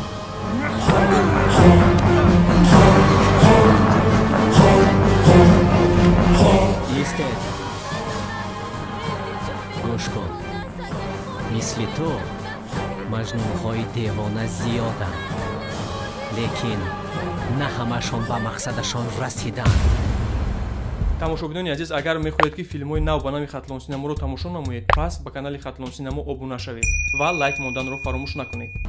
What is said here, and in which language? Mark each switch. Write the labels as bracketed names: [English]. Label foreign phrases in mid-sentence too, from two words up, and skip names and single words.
[Persian] ایستید. گوش کن. مثل تو مجنون‌های دیوانه زیادند. لیکن نه همشون به مقصدشون رسیدن. [Tajik] тамошобинони азиз, агар мехоҳед ки филмҳои нав ба нави Хатлон Синаморо тамошо намоед, пас ба канали Хатлон Синамо обуна шавед ва лайк монданро фаромӯш накунед.